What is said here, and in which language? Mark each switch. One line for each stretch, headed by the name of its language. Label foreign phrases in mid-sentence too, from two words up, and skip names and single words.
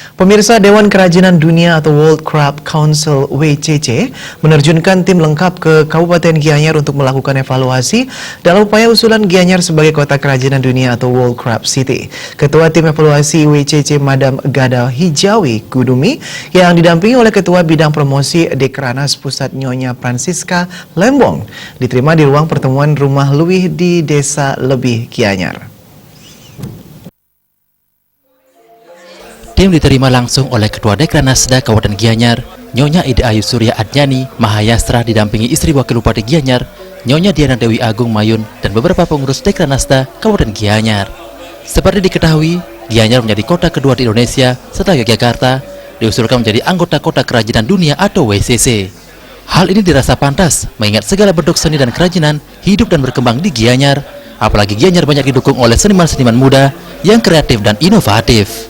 Indonesian: Pemirsa, Dewan Kerajinan Dunia atau World Craft Council WCC menerjunkan tim lengkap ke Kabupaten Gianyar untuk melakukan evaluasi dalam upaya usulan Gianyar sebagai kota kerajinan dunia atau World Craft City. Ketua tim evaluasi WCC Madam Gada Hijawi Gudumi yang didampingi oleh Ketua Bidang Promosi Dekranasda Pusat Nyonya Francisca Lembong diterima di ruang pertemuan Rumah Luwih di Desa Lebih Gianyar. Tim diterima langsung oleh Ketua Dekranasda Kabupaten Gianyar, Nyonya Ida Ayu Surya Adnyani Mahayastra didampingi istri Wakil Bupati Gianyar, Nyonya Diana Dewi Agung Mayun, dan beberapa pengurus Dekranasda Kabupaten Gianyar. Seperti diketahui, Gianyar menjadi kota kedua di Indonesia setelah Yogyakarta, diusulkan menjadi anggota Kota Kerajinan Dunia atau WCC. Hal ini dirasa pantas, mengingat segala bentuk seni dan kerajinan hidup dan berkembang di Gianyar, apalagi Gianyar banyak didukung oleh seniman-seniman muda yang kreatif dan inovatif.